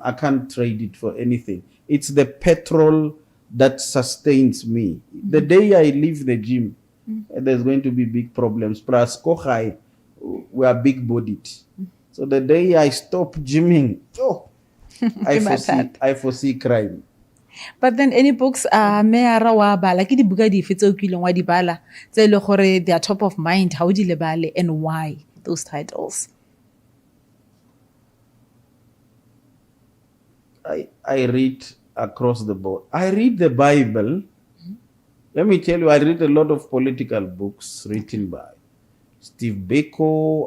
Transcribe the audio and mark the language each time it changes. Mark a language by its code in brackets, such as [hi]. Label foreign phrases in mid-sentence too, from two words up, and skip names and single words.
[en] I can't trade it for anything. It's the petrol that sustains me. The day I leave the gym, there's going to be big problems. Plus, we are big-bodied. So the day I stop gymming, I foresee crime. But then any books [tn] Mayara wa bala ke dibuka dife tse o kileng wa di bala tse ile gore [en] they are top of mind, how [tn] di lebale, [en] and why those titles? I read across the board. I read the Bible. Let me tell you, I read a lot of political books written by Steve Biko.